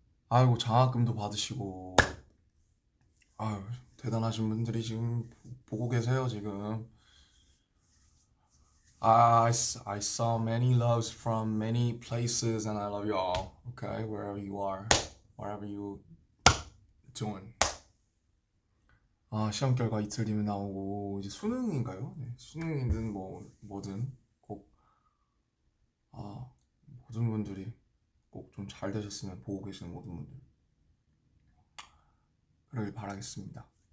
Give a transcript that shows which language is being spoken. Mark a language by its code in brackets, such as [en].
[ko] 아이고 장학금도 받으시고 아유 대단하신 분들이 지금 보고 계세요 지금. [en] I saw many loves from many places and I love you all. Okay, wherever you are, whatever you doing. [ko] 시험 결과 이틀 뒤면 나오고 이제 수능인가요? 네, 수능이든 뭐든 꼭 모든 분들이 꼭 좀 잘 되셨으면, 보고 계시는 모든 분들 그러길 바라겠습니다.